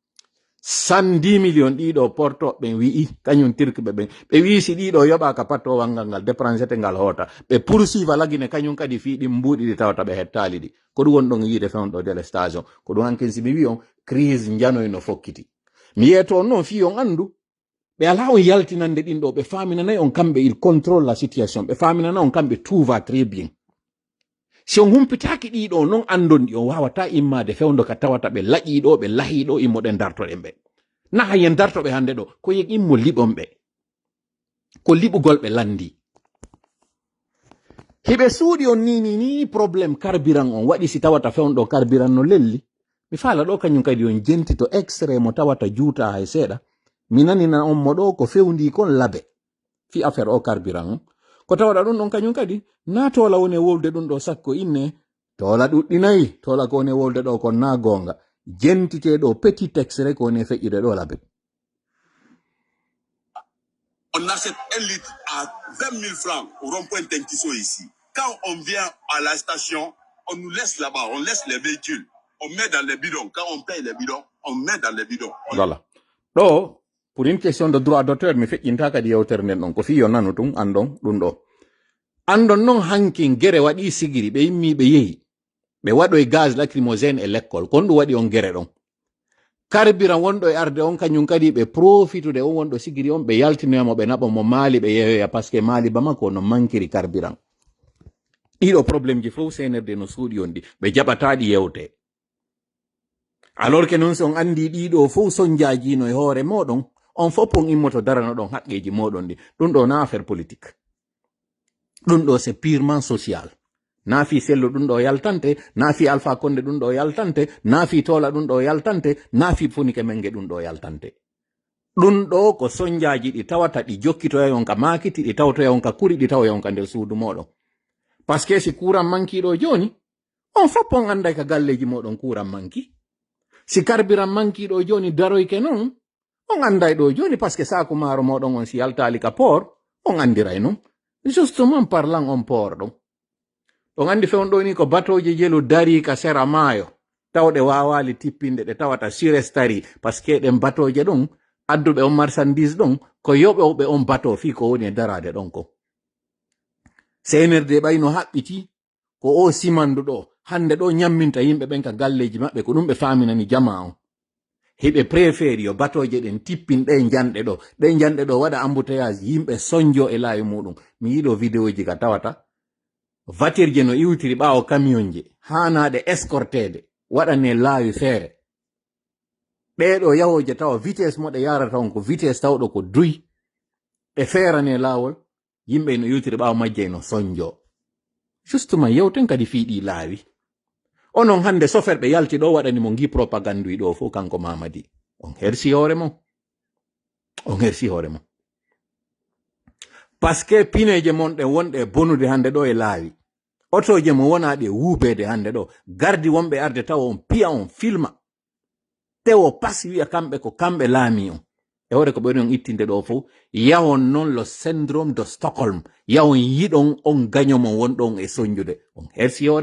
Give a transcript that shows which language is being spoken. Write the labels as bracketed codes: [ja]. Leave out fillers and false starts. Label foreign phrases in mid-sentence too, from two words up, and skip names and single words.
[ff] 110 millions ɗiɗo porto ɓe wi'i kañum tirkiɓe ɓen ɓe wi si ɗiɗo yoɓaka pattowal ngal dépensete ngal hoota ɓe poursuiva lagine kañum kadi fi ɗi mbuuɗi ɗi tawata ɓe hettali ɗi ko ɗum wonɗon yiide fewɗo délestation ko ɗum hanken si mi wi on crise janoy no fokkiti mi yeeto noon fi on andu ɓe ala on yaltinande ɗin ɗo ɓe faminanayi on kamɓe [fr] il contrôle la situation [ff] ɓe faminana on kamɓe [fr] tout va très bien [ff] si on humpitaki ɗiɗo noon andon ɗi on wawata immade fewdo ka tawata ɓe laƴiɗo ɓe lahiɗo immoɗen dartoɗen ɓe na hayen dartoɓe hande ɗo ko yeg immo liɓon ɓe ko liɓugol ɓe landi hiɓe suuɗi on ni [fr] probléme carburant [ff] on waɗi si tawata fewɗo carburant no lelli mi faala ɗo kañum kadi on jentito extrait mo tawata juuta hay seeɗa mi nanina on mo ɗo ko fewndi kon labe fi affaire o carburant on ko tawaɗa ɗum ɗon kañum kadi na tola woni wolde ɗum ɗo sakko inne tola ɗuɗɗinayi tola ko woni wolde ɗo kon na gonga jentite ɗo [fr] petit extrait [ff] ko woni feƴƴude ɗo labe. [fr] On achète 1 litre à 20 000 francs au rond-point Tenkiso ici. Quand on vient à la station, on nous laisse là-bas, on laisse les véhicules, on met dans les bidons. Quand on paye les bidons, on met dans les bidons. Voilà. [ff] ɗo [fr] pour une question de droit d'auteur [ff] mi feƴƴinta kadi yewtere nden ɗon ko fiyo nanu tun andon ɗum ɗo andon non hankin gere waɗi sigiri ɓe yimmi ɓe yehi ɓe waɗoye [fr] gaz lacrymogène [ff] e l'école kon ɗum waɗi on gere ɗon carburant wonɗo e arde on kañum kadi ɓe profitude on wonɗo sigiri on ɓe yaltinoyamo ɓe naɓa mo maali ɓe yeyoya [fr] par ce que [ff] maali bama ko no mankiri carburant ɗiɗo probléme ji fof senerde no suuɗi on ɗi ɓe jaɓataɗi yewte alors que non so on andi ɗiɗo fof sonjajino e hoore moɗon on fof on immoto darano ɗon haqqeji moɗon ɗi ɗum ɗo na [fr] affaire politique [ff] ɗum ɗo [fr] c'est purement social [ff] naafi sello ɗum ɗo yaltante naafi alpha konde ɗum ɗo yaltante naafi tola ɗum ɗo yaltante naafi funike menge ɗum ɗo yaltante ɗum ɗo ko sonjaji ɗi tawata ɗi jokkitoya yonka makiti ɗi tawtoya yonka kuri ɗi tawa yonka nder suudu moɗon [fr] par ce que [ff] si kuran mankiɗo joni on fof on anday ka galleji moɗon kuran manki si carburant mankiɗo joni daroyke non on anday ɗo joni [fr] par ce que [ff] saku maro moɗon on si yaltali ka port on andiray non [fr] justement parlant [ff] on port ɗon on andi fewon ɗo ni ko batoje jelu dari ka sera maayo tawɗe wawali tippinde ɗe tawata surestari [fr] par ce que [ff] ɗen batoje ɗon adduɓe on marchandise ɗon ko yoɓoɓe on bato fi ko woni e darade ɗon ko senerde ɓayno haɓɓiti ko o simandu ɗo hande ɗo nyamminta yimɓe ɓen ka galleji maɓɓe ko ɗum ɓe faminani jama on heɓe préféri yo batoje ɗen tippin ɗe janɗe ɗo waɗa embouteillage yimɓe sonjo e laawi muɗum mi yiɗo vidéo ji ka tawata voiture je no iwtiri ɓawo camion je hanaɗe escortede waɗane laawi feere ɗeɗo yahoje tawa vitesse moɗe yarata on ko vitesse tawɗo ko duy e feerane laawol yimɓe no iwtiri ɓawo majje no sonjo justement yewten kadi fiiɗi laawi onon hande sofer ɓe yalti ɗo waɗani mo gi propagande ɗo fof kanko Mamadi on hersi hoore mon [fr] par ce que [ff] pineje mon ɗe wonɗe bonude hande ɗo e laawi otoje mo wonaɗe wuubede hande ɗo gardi wonɓe arde tawa on piya on filma tewo pas wiya kamɓe ko kamɓe laami on e hore ko ɓeɗi on ittinde ɗo fof yawon noon lo [fr] syndrome de Stockholm [ff] yawon yiɗon on gañomon wonɗon e soñjude on hersi hoore